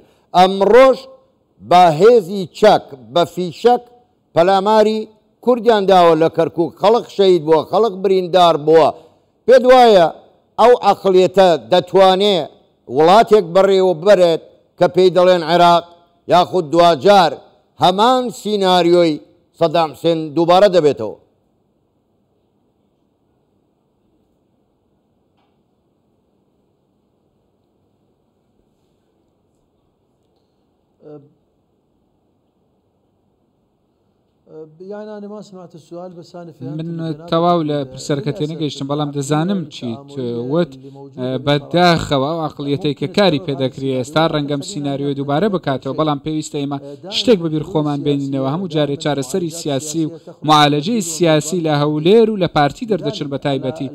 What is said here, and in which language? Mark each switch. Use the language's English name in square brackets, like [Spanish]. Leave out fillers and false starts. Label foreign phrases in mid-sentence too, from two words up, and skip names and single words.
[Central Kurdish] ئەمڕۆژ بە هێزی چەک بە فیشەک پەلاماری کوردیان داوە لە کەرکووک، خەڵق شەید بووە، خەڵق بریندار بووە. پێ وایە ئەو عەقڵیەتە دەتوانێت وڵاتێک بەڕێوە ببەرێت کە پێی دەڵێن عێراق یاخود دوجار هەمان سیناریۆی سەدام حوسێن دووبارە دەبێتەوە. [Arabic] يعني أنا ما سمعت السؤال بس أنا فهمت [Central Kurdish] من تەواو لە پرسەرەکە نەگەیشتم بەڵام دەزانم چیت وت بەداخەوە ئەو عەقڵیەتەی کە کاری پێدەکرێ ئێستا ڕەنگەم سیناریۆی دووبارە بکاتەوە بەڵام پێویستە ئێمە شتێک بەبیر خۆمان بێنینەوە هەموو جارێ چارەسەری سیاسی و معالەجەی سیاسی لە هەولێر و لە پارتی دەردەچن بە تایبەتی.